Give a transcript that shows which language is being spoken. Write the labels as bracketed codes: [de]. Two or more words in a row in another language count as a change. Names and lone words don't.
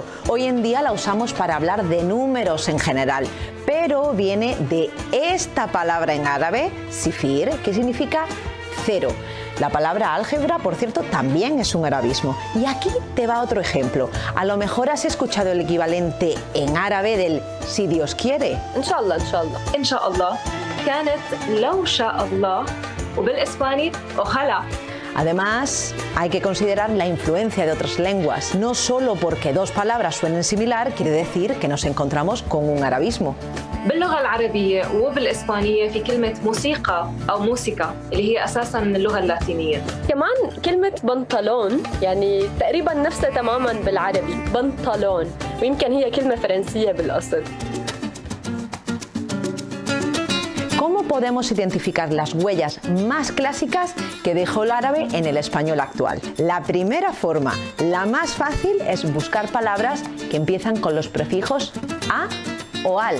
[es] Hoy en día la usamos para hablar de números en general, pero viene de esta palabra en árabe, sifir, que significa cero. La palabra álgebra, por cierto, también es un arabismo. Y aquí te va otro ejemplo. A lo mejor has escuchado el equivalente en árabe del si Dios quiere. [ar] إن شاء الله، إن شاء الله. إن شاء الله. كانت لو شاء الله وبالإسباني ojalá. [es] Además, hay que considerar la influencia de otras lenguas. No solo porque 2 palabras suenen similar, quiere decir que nos encontramos con un arabismo. [ar] باللغة العربية وبالإسبانية في كلمة موسيقى أو موسيقى اللي هي أساساً من اللغة اللاتينية. كمان كلمة بنطلون يعني تقريباً نفسها تماماً بالعربي بنطلون، ويمكن هي كلمة فرنسية بالأصل. [es] ¿Cómo podemos identificar las huellas más clásicas que dejó el árabe en el español actual? La primera forma, la más fácil, es buscar palabras que empiezan con los prefijos a o al.